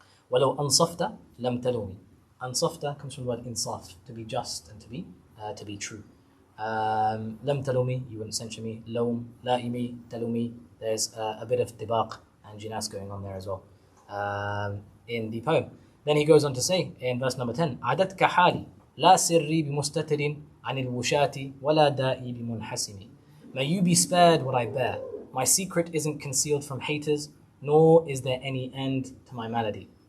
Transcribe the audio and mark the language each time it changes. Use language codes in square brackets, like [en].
[ar] وَلَوْ أَنصَفْتَ لَمْ تَلُومِ. [en] Ansafta comes from the word insaf, to be just and to be true. [ar] لَمْ تَلُومِ, [en] you wouldn't censure me. [ar] لَوْم, لَائِمِ, تَلُومِ. [en] There's a bit of tibaq and jinas going on there as well. In the poem. Then he goes on to say in verse number 10, [ar] عَدَتْكَ حَالِي لَا سِرِّي بِمُسْتَتِرٍ عَنِ الْوُشَاةِ وَلَا دَائِي بِمُنْحَسِمِ. [en] May you be spared what I bear. My secret isn't concealed from haters, nor is there any end to my malady.